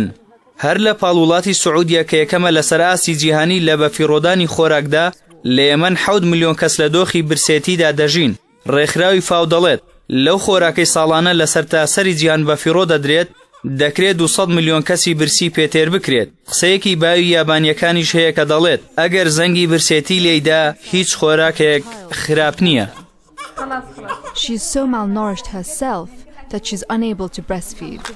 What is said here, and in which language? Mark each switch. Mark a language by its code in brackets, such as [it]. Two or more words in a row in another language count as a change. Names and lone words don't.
[ckb] هەر لە پاڵوڵاتی سعودیە کە یەکەمە لەسەر ئاستی جیهانی لە بەفیڕۆدانی خۆراکدا لە یەمەن 7 ملیۆن کەس لە دۆخی برسێتیدا دەژین. ڕێکخراوی فاو دەڵێت لەو خۆراکەی ساڵانە لە سەرتاسەری جیهان بەفیڕۆ دەدرێت دەکرێت 200 ملیۆن کەسی برسی پێتێر بکرێت. قسەیەکی باوی یابانیەکانیش هەیە کە دەڵێت ئەگەر زەنگی برسێتی لێیدا هیچ خۆراکێک خراپ نییە. [en] She is so malnourished herself that she is unable to breastfeed.